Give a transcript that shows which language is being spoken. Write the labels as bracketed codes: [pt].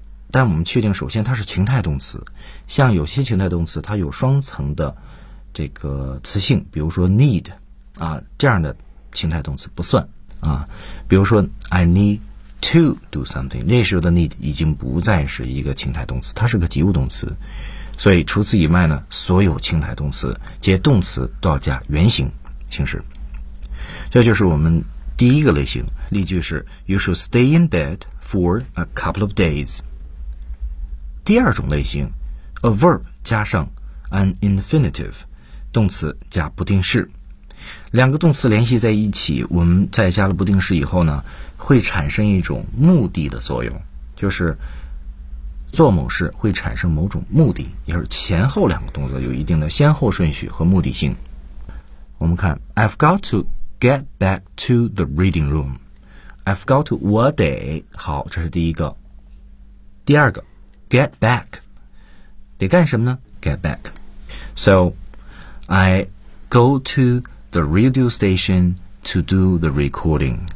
[zh] 但我们确定，首先它是情态动词，像有些情态动词它有双层的这个词性，比如说 need 啊这样的情态动词不算啊，比如说 [en] I need。 To do something, [zh] 那时候的 need 已经不再是一个情态动词，它是个及物动词。所以除此以外呢，所有情态动词接动词都要加原形形式。这就是我们第一个类型。例句是 [en] You should stay in bed for a couple of days. [zh] 第二种类型 [en] A verb [zh] 加上 [en] an infinitive, [zh] 动词加不定式。两个动词联系在一起，我们再加了不定式以后呢，会产生一种目的的作用，就是做某事会产生某种目的，也是前后两个动作有一定的先后顺序和目的性。我们看 [en] I've got to get back to the reading room. I've got to [zh] 我得，好，这是第一个。第二个 get back 得干什么呢？get back. [en] So I go to the radio stationTo do the recording.